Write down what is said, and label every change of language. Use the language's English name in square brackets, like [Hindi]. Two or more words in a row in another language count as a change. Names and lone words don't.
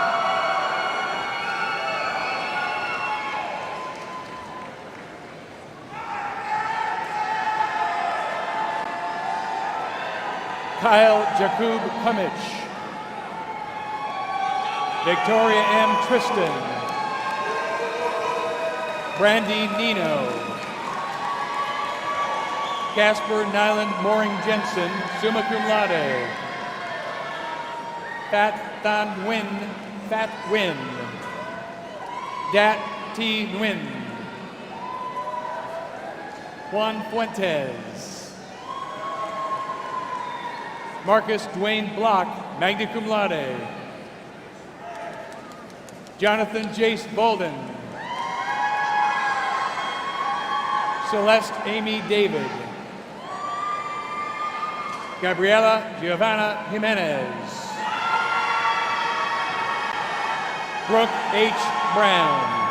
[English] Kyle Jakub Kumich. Victoria M. Tristan. Brandy Nino. Casper Nyland Mooring Jensen, [Latin] summa cum laude. [English] Fat Than Nguyen, Fat Nguyen. Dat T. Nguyen. Juan Fuentes. Marcus Dwayne Block, [Latin] magna cum laude. [English] Jonathan Jace Bolden. Celeste Amy David. Gabriela Giovanna Jimenez. Brooke H. Brown.